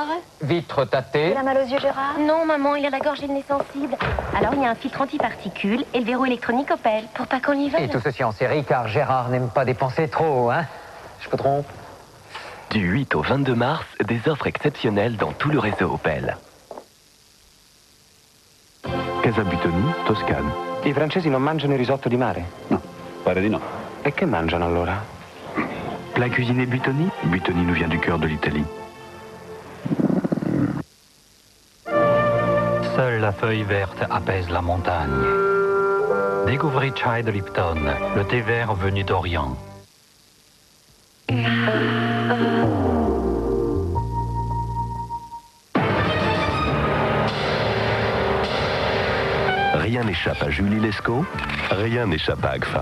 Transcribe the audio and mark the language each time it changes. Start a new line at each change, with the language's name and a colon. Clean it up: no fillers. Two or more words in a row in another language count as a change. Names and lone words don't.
French: Vitre tâtée. Il a mal aux yeux, Gérard? Non, maman, il a la gorge et le nez sensible. Alors, il y a un filtre antiparticules et le verrou électronique Opel, pour pas qu'on y vole. Et tout ceci en série, car Gérard n'aime pas dépenser trop, hein. Je me trompe. Du 8 au 22 mars, des offres exceptionnelles dans tout le réseau Opel. Casa Butoni, Toscane.
Italian: I francesi non mangiano il risotto di mare? No, pare di no. E che mangiano allora?
French: Plat cuisiné Butoni? Butoni nous vient du cœur de l'Italie. Seule la feuille verte apaise la montagne. Découvrez Chai de Lipton, le thé vert venu d'Orient. Rien n'échappe à Julie Lescaut, rien n'échappe à Agfa.